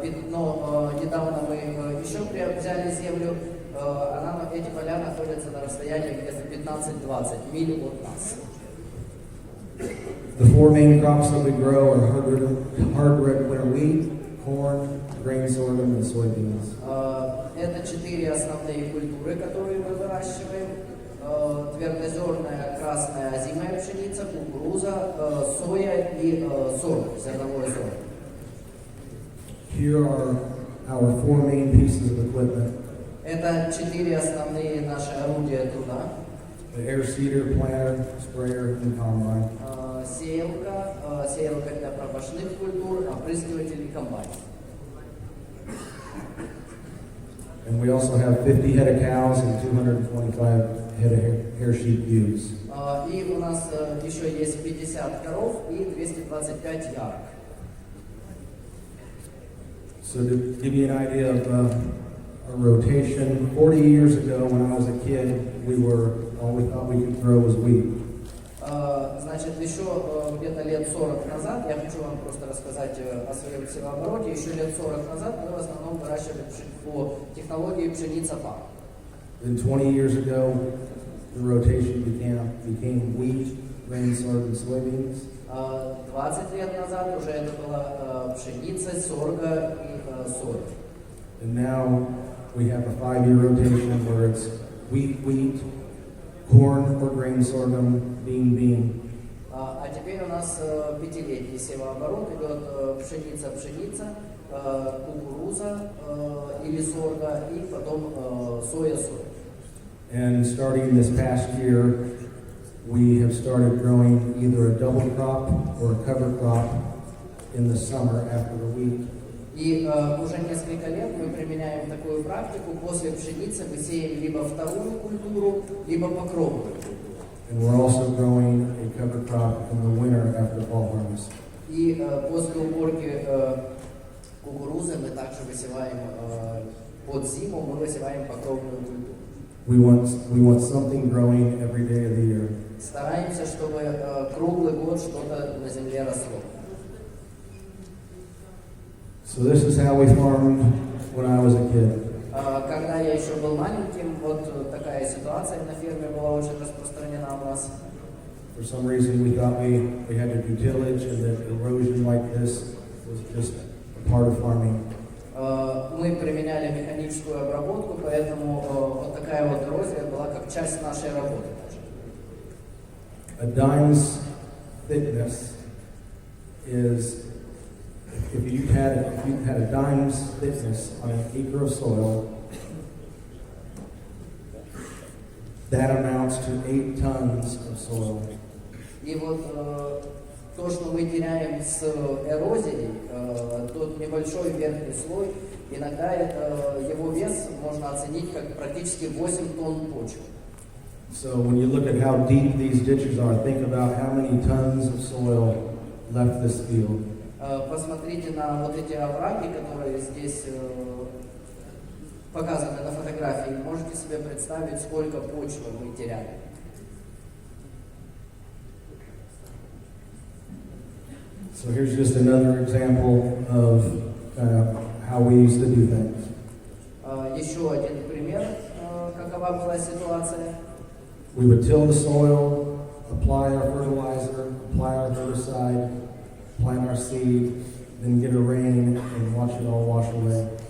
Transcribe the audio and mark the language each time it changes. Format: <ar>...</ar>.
<ru>Но недавно мы еще взяли землю, эти поля находятся на расстоянии где-то 15-20 миль от нас.</ru> <en>The 4 main crops that we grow are hard red winter wheat, corn, grain sorghum, and soybeans.</en> <ru>Это 4 основные культуры, которые мы выращиваем. Твердозерная, красная, озимая пшеница, кукуруза, соя и сорг, зерновой сорг.</ru> <en>Here are our 4 main pieces of equipment.</en> <ru>Это 4 основные наши орудия труда.</ru> <en>The air seeder, planter, sprayer, and combine.</en> <ru>Сеялка для промышленных культур, опрыскиватель и комбайн.</ru> <en>And we also have 50 head of cows and 225 head of hair sheep ewes.</en> <ru>И у нас еще есть 50 коров и 225 ярок.</ru> <en>So to give you an idea of a rotation, 40 years ago when I was a kid, all we thought we could grow was wheat.</en> <ru>Значит, еще где-то лет 40 назад, я хочу вам просто рассказать о своем севообороте, еще лет 40 назад мы в основном выращивали по технологии пшеница-пак.</ru> <en>Then 20 years ago, the rotation became wheat, grain, sorghum, soybeans.</en> <ru>20 лет назад уже это была пшеница, сорга и соя.</ru> <en>And now we have a 5-year rotation where it's wheat, corn or grain, sorghum, bean.</en> <ru>А теперь у нас 5-летний севооборот, идет пшеница, кукуруза или сорга и потом соя.</ru> <en>And starting this past year, we have started growing either a double crop or a cover crop in the summer after the wheat.</en> <ru>И уже несколько лет мы применяем такую практику. После пшеницы мы сеем либо вторую культуру, либо покровную культуру.</ru> <en>And we're also growing a cover crop in the winter after fall harvest.</en> <ru>И после уборки кукурузы мы также высеваем под зиму, мы высеваем покровную культуру.</ru> <en>We want something growing every day of the year.</en> <ru>Стараемся, чтобы круглый год что-то на земле росло.</ru> <en>So this is how we farmed when I was a kid.</en> <ru>Когда я еще был маленьким, вот такая ситуация на ферме была очень распространена у нас.</ru> <en>For some reason, we thought we had to do tillage, and that erosion like this was just a part of farming.</en> <ru>Мы применяли механическую обработку, поэтому вот такая вот эрозия была как часть нашей работы даже.</ru> <en>A dime's thickness is, if you had a dime's thickness on an acre of soil, that amounts to 8 tons of soil.</en> <ru>И вот то, что мы теряем с эрозией, тот небольшой верхний слой, иногда его вес можно оценить как практически 8 тонн почвы.</ru> <en>So when you look at how deep these ditches are, think about how many tons of soil left this field.</en> <ru>Посмотрите на вот эти овраги, которые здесь показаны на фотографии. Можете себе представить, сколько почвы мы теряли.</ru> <en>So here's just another example of how we used to do things.</en> <ru>Еще один пример, какова была ситуация.</ru> <en>We would till the soil, apply our fertilizer, apply our herbicide, plant our seed, then get a rain and watch it all wash away.</en>